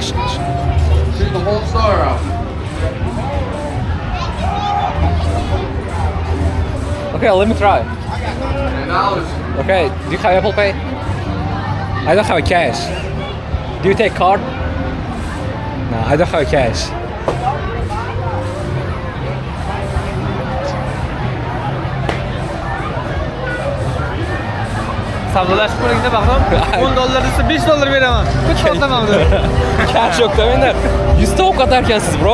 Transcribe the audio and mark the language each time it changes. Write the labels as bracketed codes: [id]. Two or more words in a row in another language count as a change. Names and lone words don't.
[en] Shoot the whole star out. Okay, let me try. $10. Okay, do you have Apple Pay? I don't have cash. Do you take card? No, I don't have cash. [uz] Savdolashib qo'lingda baxtim. $10 desa $5 beraman. Hech to'xtamam dedi. Cash yok demanglar. 100 ta o'q atarkansiz, bro.